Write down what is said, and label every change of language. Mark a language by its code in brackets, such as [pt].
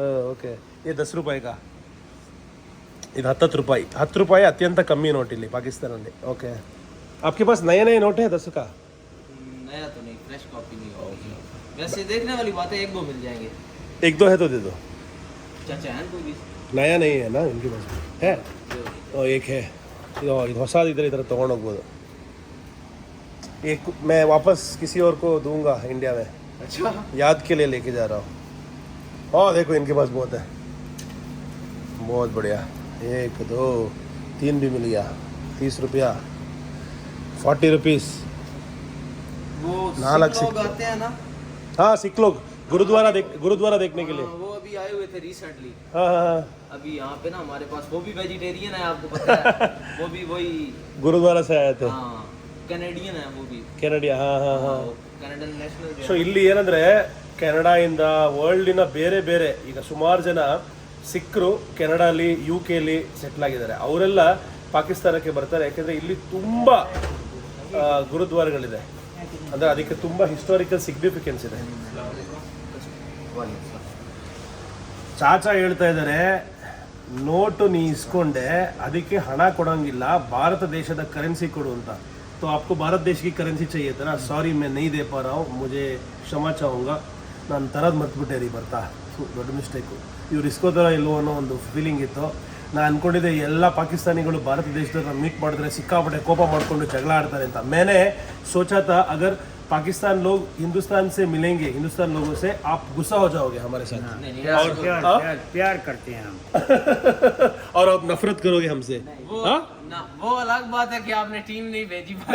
[kn] Okay, ये 10 ರೂಪಾಯಿ का, ಇದು 10 ರೂಪಾಯಿ. 10 ರೂಪಾಯಿ ಅತ್ಯಂತ ಕಮ್ಮಿ ನೋಟ್ ಇಲ್ಲಿ ಪಾಕಿಸ್ತಾನಲ್ಲಿ. [hi] ಓಕೆ, आपके पास नए नए नोट है 10 का? नया तो नहीं, फ्रेश कॉपी नहीं होगी। वैसे देखने वाली बात है, 1-2 मिल जाएंगे। 1-2 है तो दे दो। चाचा है कोई भी? नया नहीं है ना इनके पास? है तो एक है, [kn] ಇದು ಹೊಸದು ಇದ್ರೆ ಈ ಥರ ತೊಗೊಂಡೋಗ್ಬೋದು. [hi] एक मैं वापस किसी और को दूंगा इंडिया में, अच्छा याद के लिए लेके जा रहा हूँ। हाँ देखो इनके पास बहुत है, बहुत बढ़िया। 1 2 3 भी मिल गया। 30 रुपया, 40 रुपीज़। वो नालक सिख लोग सिख। आते हैं ना, हाँ सिख लोग गुरुद्वारा देखने के लिए। हाँ, वो अभी आए हुए थे रिसेंटली। हाँ हाँ हाँ, अभी यहाँ पे ना हमारे पास वो भी वेजिटेरियन है, आपको पता है। वो भी वही, ಗುರುದ್ವಾರ से आए थे। हाँ कैनेडियन है वो भी, [kn] ಕೆನಡಿಯಾ, ಹಾಂ ಹಾಂ ಹಾಂ। [hi] Canadian national. [kn] ಸೊ ಇಲ್ಲಿ ಏನಂದ್ರೆ ಕೆನಡಾಯಿಂದ ವರ್ಲ್ಡಿನ ಬೇರೆ ಬೇರೆ ಈಗ ಸುಮಾರು ಜನ ಸಿಖ್ರು ಕೆನಡಾಲಿ UK ಸೆಟ್ಲ್ ಆಗಿದ್ದಾರೆ. ಅವರೆಲ್ಲ ಪಾಕಿಸ್ತಾನಕ್ಕೆ ಬರ್ತಾರೆ, ಯಾಕೆಂದರೆ ಇಲ್ಲಿ ತುಂಬ ಗುರುದ್ವಾರಗಳಿದೆ, ಅಂದರೆ ಅದಕ್ಕೆ ತುಂಬ ಹಿಸ್ಟಾರಿಕಲ್ ಸಿಗ್ನಿಫಿಕೆನ್ಸ್ ಇದೆ. ಚಾಚಾ ಹೇಳ್ತಾ ಇದ್ದಾರೆ, ನೋಟು ನೀ ಇಸ್ಕೊಂಡೆ ಅದಕ್ಕೆ ಹಣ ಕೊಡೋಂಗಿಲ್ಲ, ಭಾರತ ದೇಶದ ಕರೆನ್ಸಿ ಕೊಡು ಅಂತ. [hi] तो आपको भारत देश की करेंसी चाहिए था ना? सॉरी मैं नहीं दे पा रहा हूँ, मुझे क्षमा चाहूँगा. [kn] ನಾನು ತರದು ಮರ್ತ್ಬಿಟ್ಟೆ ರೀ ಬರ್ತಾ, ದೊಡ್ಡ ಮಿಸ್ಟೇಕು. ಇವ್ರು ಇಸ್ಕೋತಾರೋ ಇಲ್ಲೋ ಅನ್ನೋ ಒಂದು ಫೀಲಿಂಗ್ ಇತ್ತು. ನಾನು ಅಂದ್ಕೊಂಡಿದ್ದೆ ಎಲ್ಲ ಪಾಕಿಸ್ತಾನಿಗಳು ಭಾರತ ದೇಶದವ್ರನ್ನ ಮೀಟ್ ಮಾಡಿದ್ರೆ ಸಿಕ್ಕಾಪಟ್ಟೆ ಕೋಪ ಮಾಡಿಕೊಂಡು ಜಗಳ ಆಡ್ತಾರೆ ಅಂತ. [hi] मैंने सोचा था अगर पाकिस्तान लोग हिंदुस्तान से मिलेंगे, हिंदुस्तान लोगों से, आप गुस्सा हो जाओगे हमारे साथ प्यार करते हैं हम। और आप नफरत करोगे हमसे. वो ना, वो अलग बात है कि आपने टीम नहीं भेजी।